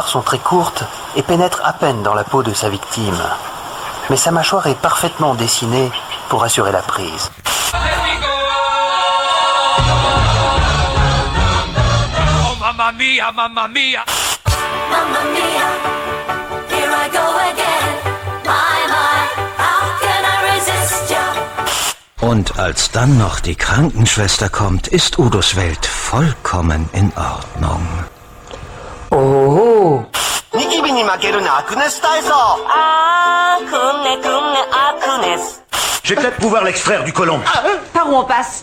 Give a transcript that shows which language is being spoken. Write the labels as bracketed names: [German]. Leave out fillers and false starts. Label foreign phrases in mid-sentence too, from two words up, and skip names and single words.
[French] sont très courtes et pénètrent à peine dans la peau de sa victime. Mais sa mâchoire est parfaitement dessinée pour assurer la prise. [Italian] Oh, mamma mia, mamma mia. Mamma mia, [English] here I go again. My, how can I resist you? [German] Und als dann noch die Krankenschwester kommt, ist Udos Welt vollkommen in Ordnung. Oh. [French] J'ai peut-être pouvoir l'extraire du côlon. Par où on passe?